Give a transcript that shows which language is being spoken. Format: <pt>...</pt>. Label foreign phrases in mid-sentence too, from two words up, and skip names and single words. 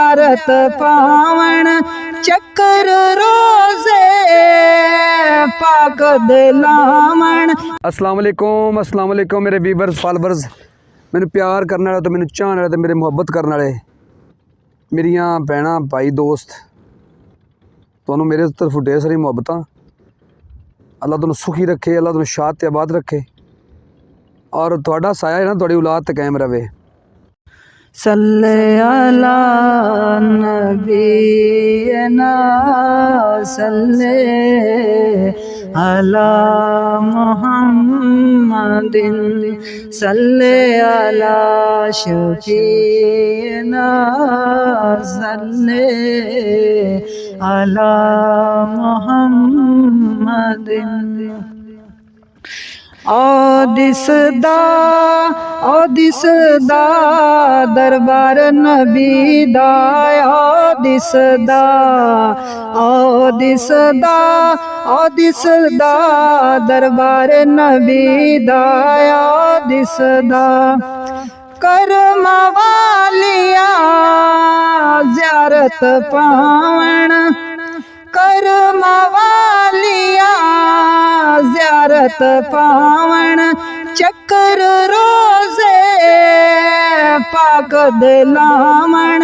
<pa>زیارت پاون چکر روضے پاک دے لاون.</pa> <ar>السلام عليكم</ar> <pa>میرے</pa> <en>viewers followers,</en> <pa>مینے پیار کرنے والے تو مینے چاہنے والے تو میرے محبت کرنے والے میریاں بھین بھائی دوست، تو میرے طرف ڈھیر ساری محبت. اللہ تم سکھی رکھے، اللہ تم شاد تے آباد رکھے اور تھوڑا سایہ ہے نا تھوڑی اولاد تے قائم رہے.</pa> <ar>صلى على نبينا صلى على محمد صلى على شفيعنا صلى على محمد.</ar> <pa>او دسدا دربار نبی دا، او دسدا دربار نبی دا، دسدا کرم والیاں زیارت پاون، کرم والیاں زیارت پاون چکر روضے پاک دے لاون.</pa>